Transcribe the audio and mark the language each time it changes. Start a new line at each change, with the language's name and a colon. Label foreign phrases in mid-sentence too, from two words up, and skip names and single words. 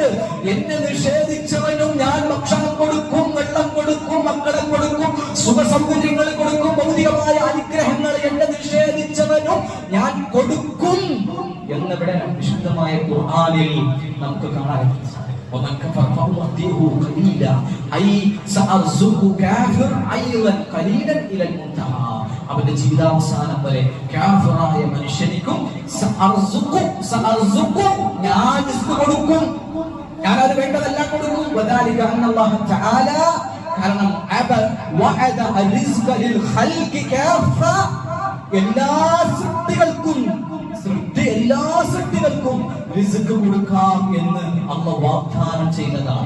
Malayalam: എന്നെ നിഷേധിച്ചവനും ഞാൻ ഭക്ഷണം കൊടുക്കും, വെള്ളം കൊടുക്കും, മക്കളെ കൊടുക്കും, സുഖസൗകര്യങ്ങൾ കൊടുക്കും, ഭൗതികമായ അനുഗ്രഹങ്ങൾ എന്നെ നിഷേധിച്ചവനും ഞാൻ കൊടുക്കും എന്നിവിടെ വിശുദ്ധമായ ഖുർആനിൽ നമുക്ക് കാണാൻ സാധിക്കും.
Arabic: ومن كفر فأمتعه قليلا أي سأرزق كافر أيضا قليلا إلى المنتهى.
Malayalam: അവന്റെ ജീവിതാവസാനം വരെ കാഫിറായ മനുഷ്യനിക്കും ഞാൻ കൊടുക്കും, ഞാൻ അത് വേണ്ടതെല്ലാം കൊടുക്കും.
Arabic: وذلك أن الله تعالى,
Malayalam: കാരണം
Arabic: وعد الرزق للخلق كافة,
Malayalam: എല്ലാ സൃഷ്ടികൾക്കും റിസ്ക് കൊടുക്കാം എന്ന് അല്ലാഹു വാഗ്ദാനം ചെയ്തതാണ്.